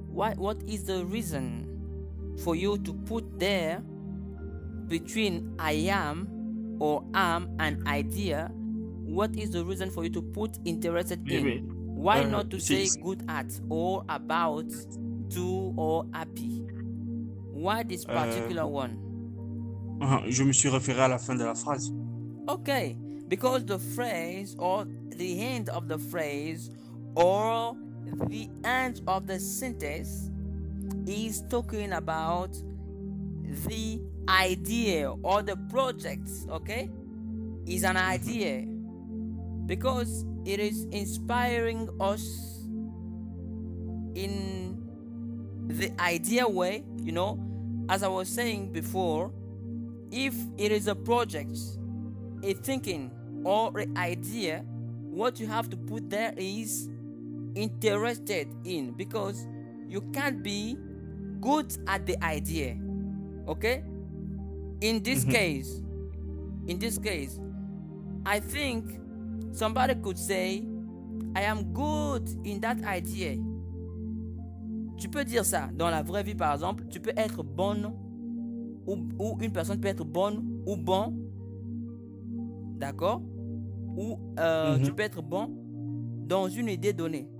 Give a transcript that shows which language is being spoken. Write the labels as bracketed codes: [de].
[en] What is the reason for you to put there between I am or am and idea? What is the reason for you to put interested in? Why not to say good at, or about, to, or happy? Why this particular one? [fr] Je me suis référé à la fin de la phrase. [en] Okay, because the phrase, or the end of the phrase, or the end of the sentence is talking about the idea or the project, okay? Is an idea because it is inspiring us in the idea way, as I was saying before. If it is a project, a thinking, or an idea, what you have to put there is interested in, because you can't be good at the idea. Okay? In this case, I think somebody could say I am good in that idea. [fr] Tu peux dire ça dans la vraie vie, par exemple. Tu peux être bonne, ou une personne peut être bonne ou bon. D'accord? Ou tu peux être bon dans une idée donnée.